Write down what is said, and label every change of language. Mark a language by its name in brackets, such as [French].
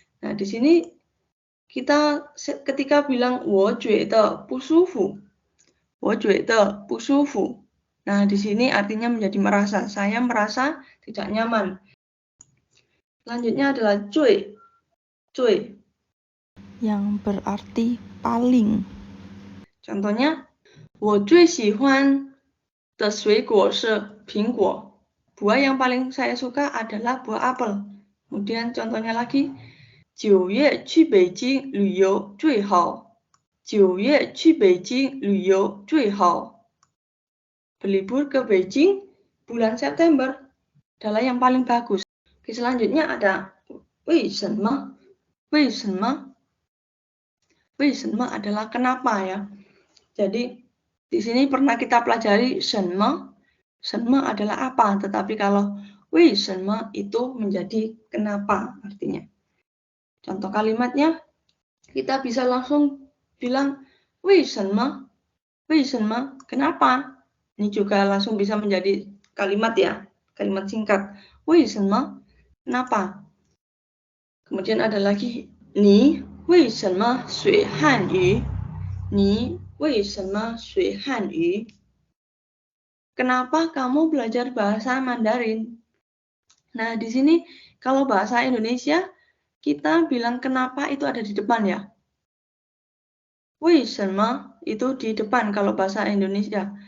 [Indonesian] Nah, di sini kita ketika bilang 我觉得不舒服, 我觉得不舒服. Nah, di sini artinya menjadi merasa. Saya merasa tidak nyaman. Selanjutnya adalah 最, 最, yang berarti paling. [Chinese] Contohnya, 我最喜欢的水果是苹果. Buah yang paling saya suka adalah buah apel. Kemudian contohnya lagi, 9月去北京旅游最好. 9月去北京旅游最好. [Indonesian] Berlibur ke Beijing bulan September adalah yang paling bagus. Oke, selanjutnya ada 为什么? [Chinese] 为什么? [Indonesian] 为什么 adalah kenapa ya. Jadi di sini pernah kita pelajari 什么adalah apa, tetapi kalau 为什么 itu menjadi kenapa artinya. Contoh kalimatnya, kita bisa langsung bilang, 为什么? [Chinese] 为什么?Kenapa? [Indonesian] Ini juga langsung bisa menjadi kalimat ya, kalimat singkat. [Chinese] 为什么?Kenapa? Kemudian ada lagi, 你为什么学汉语? 你为什么学汉语? [Indonesian] Kenapa kamu belajar bahasa Mandarin? Nah, di sini kalau bahasa Indonesia, kita bilang kenapa itu ada di depan ya. 为什么 itu di depan kalau bahasa Indonesia.